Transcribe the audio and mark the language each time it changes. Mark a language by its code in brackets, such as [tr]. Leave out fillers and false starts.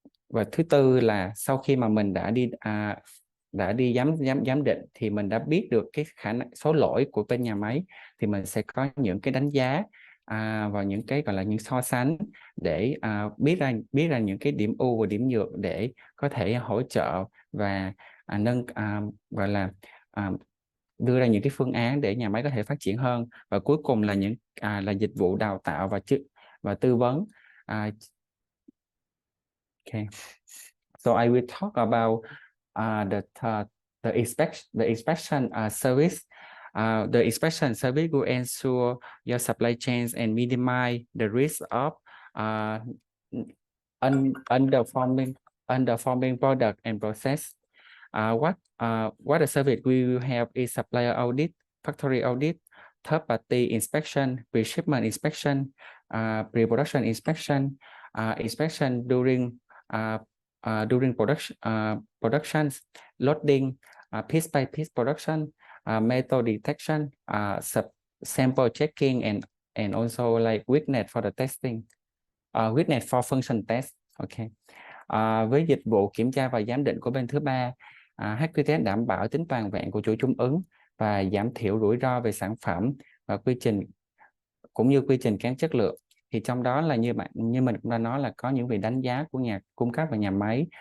[vi] Và thứ tư là sau khi mà mình đã đi giám định thì mình đã biết được cái khả năng số lỗi của bên nhà máy, thì mình sẽ có những cái đánh giá và những cái gọi là những so sánh để biết ra những cái điểm ưu và điểm nhược để có thể hỗ trợ và gọi là đưa ra những cái phương án để nhà máy có thể phát triển hơn. Và cuối cùng là là dịch vụ đào tạo và tư vấn. [en] Okay. So I will talk about the inspection service. The inspection service will ensure your supply chains and minimize the risk of underperforming product and process. What the service we will have is supplier audit, factory audit, third-party inspection, pre-shipment inspection, pre-production inspection, inspection during productions, loading, piece by piece production, metal detection, sample checking, and also like weakness for the testing, weakness for function test. Okay. [vi] Với dịch vụ kiểm tra và giám định của bên thứ ba, HQTS đảm bảo tính toàn vẹn của chuỗi cung ứng và giảm thiểu rủi ro về sản phẩm và quy trình, cũng như quy trình kém chất lượng. Thì trong đó là như mình cũng đã nói là có những việc đánh giá của nhà cung cấp và nhà máy.